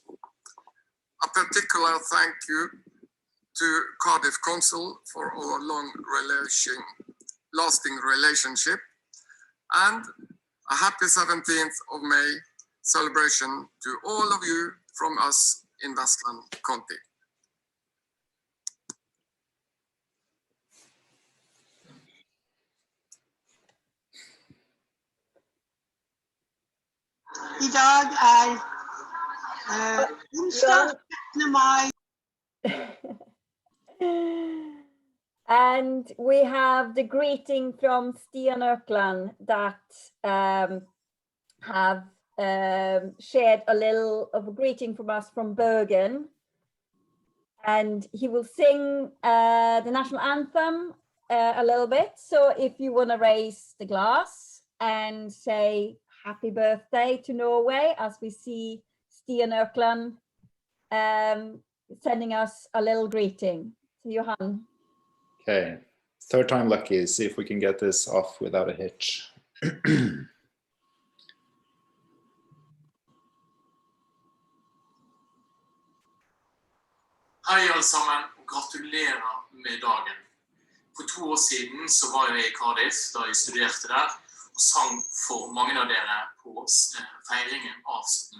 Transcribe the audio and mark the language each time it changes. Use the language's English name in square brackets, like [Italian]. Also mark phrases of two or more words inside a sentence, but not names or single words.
[English] A particular thank you to Cardiff Council for our lasting relationship, and a happy 17th of May celebration to all of you from us in Vestland County. [Norwegian] I dag onsdag 17. mai. [English] And we have the greeting from Stian Økland that have shared a little of a greeting from us from Bergen. And he will sing the national anthem a little bit. So if you want to raise the glass and say happy birthday to Norway, as we see Stian Økland sending us a little greeting. So Johan. Okay, third time lucky. See if we can get this off without a hitch. [Norwegian] Hei alle sammen, og gratulerer med dagen. For 2 år siden så var jeg i Cardiff da jeg studerte der, og sang for mange av dere på feiringen av 17.